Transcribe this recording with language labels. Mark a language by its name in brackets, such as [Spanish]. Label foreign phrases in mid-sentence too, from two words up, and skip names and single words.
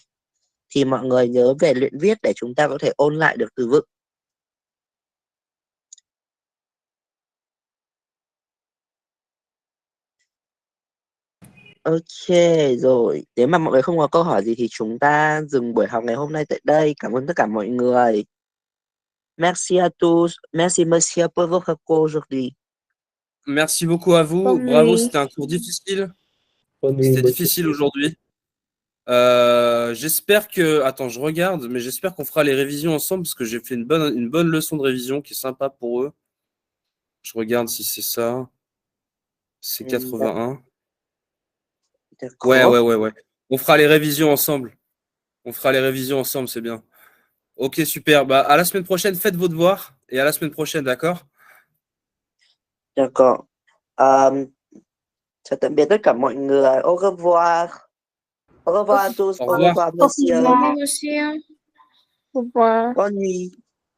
[Vietnamese] Thì mọi người nhớ về luyện viết để chúng ta có thể ôn lại được từ vựng. Ok rồi, nếu mà mọi người không có câu hỏi gì thì chúng ta dừng buổi học ngày hôm nay tại đây. Cảm ơn tất cả mọi người. [French] Merci à tous. Merci monsieur pour votre cours aujourd'hui. Merci beaucoup à vous. Bonne Bravo, nuit. c'était un cours difficile. Bonne nuit, C'était monsieur. difficile aujourd'hui. J'espère que... Attends, je regarde, mais j'espère qu'on fera les révisions ensemble parce que j'ai fait une bonne leçon de révision qui est sympa pour eux. Je regarde si c'est ça. C'est 81. Ouais. On fera les révisions ensemble. C'est bien. Ok, super. Bah, à la semaine prochaine, faites vos devoirs et à la semaine prochaine, d'accord? D'accord. [Vietnamese] Chào tạm biệt tất cả mọi người. [French] Au revoir. Au revoir à tous. Au Au revoir. revoir monsieur. Au revoir, monsieur. Au revoir. Bonne nuit.